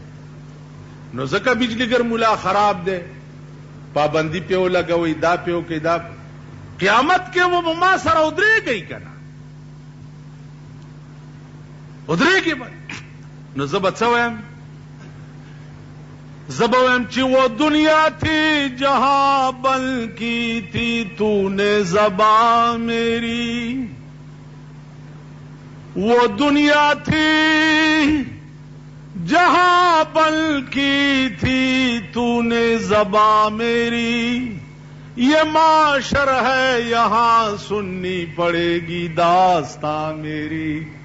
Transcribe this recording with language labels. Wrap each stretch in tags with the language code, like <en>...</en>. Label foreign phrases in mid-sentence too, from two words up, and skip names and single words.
<ps>نو ځکه بجلیګر مولا خراب دی، پابندي پې ولګوئ، دا پې وکئ، دا قیامت کې به ما سره ودرېږئ که نه؟ ودرېږئ به. نو زه به څه وایم؟ زه به وایم چې</ps> <ur>وہ دنیا تھی جہاں بل کی تھی تو نے زبان میری، وہ دنیا تھی جہاں بل کی تھی تو نے زبان میری، یہ معاشر ہے یہاں سننی پڑے گی داستان میری.</ur>